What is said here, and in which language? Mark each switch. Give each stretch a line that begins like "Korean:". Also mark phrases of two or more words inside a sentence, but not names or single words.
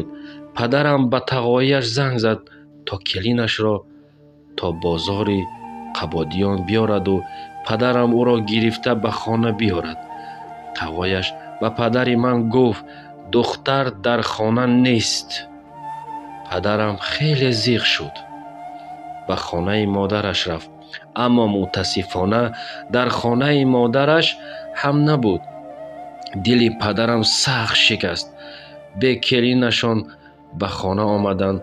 Persian: پدرم به تقایش زنگ زد تا کلینش را تا بازار قبادیان بیارد و پدرم او را گرفته به خانه بیارد. تقایش به پدر من گفت دختر در خانه نیست.
Tajik: падарам хеле зиқ шуд. ба хонаи модараш рафт, аммо мутаассифона дар хонаи модараш ҳам набуд. дили падарам сахт шикаст. бе келинашон ба хона омаданд.